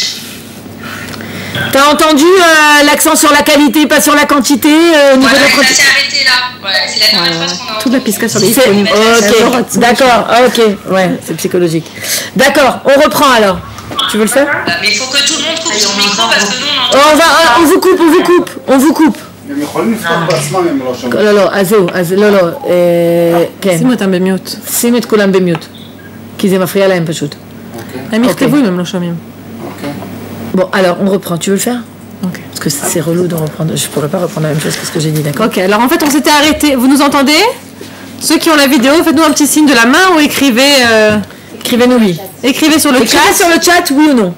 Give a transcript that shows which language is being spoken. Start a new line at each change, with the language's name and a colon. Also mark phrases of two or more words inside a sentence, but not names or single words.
French: T'as entendu l'accent sur la qualité, pas sur la quantité Voilà, ça s'est arrêté là. Voilà, c'est la dernière fois qu'on a Toute la pisca sur les Ok, d'accord, ok, ouais, c'est psychologique. D'accord, on reprend alors. Tu veux le faire? Mais il faut que tout le monde coupe son micro parce que nous on entend. On vous coupe.
Hebrew: לא, לא, אז זהו, כן. שימו אותם במיוט. שימו את כולם במיוט. כי זה מפריע להם פשוט. הם יכתבו אם הם לא שומעים.
French: Bon, alors, on reprend. Tu veux le faire? Ok. Parce que c'est relou de reprendre. Je pourrais pas reprendre la même chose que ce que j'ai dit, d'accord? Ok, alors en fait, on s'était arrêté. Vous nous entendez? Ceux qui ont la vidéo, faites-nous un petit signe de la main ou écrivez... Écrivez-nous oui. Écrivez sur le chat. Écrivez sur le chat, oui ou non?